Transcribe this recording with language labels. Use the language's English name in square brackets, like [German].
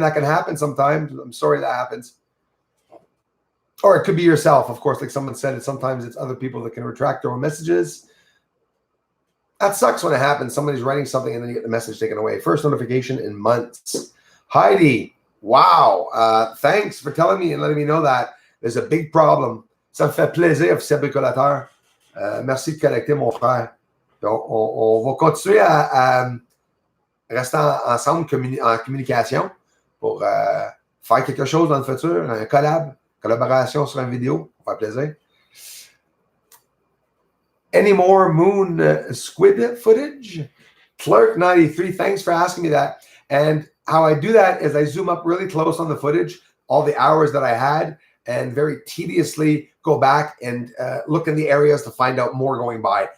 [English] That can happen sometimes. I'm sorry that happens. Or it could be yourself, of course, like someone said it. Sometimes it's other people that can retract their own messages. That sucks when it happens. Somebody's writing something and then you get the message taken away. First notification in months. Heidi, wow. Thanks for telling me and letting me know that. There's a big problem. [French] Ça me fait plaisir, officiel bricolateur. Merci de connecter, mon frère. On va continuer à rester ensemble en communication pour faire quelque chose dans le futur, un collaboration sur une vidéo. Ça va faire plaisir. [English] Any more moon squid footage? Clerk93, thanks for asking me that. And how I do that is I zoom up really close on the footage, all the hours that I had, and very tediously go back and look in the areas to find out more going by.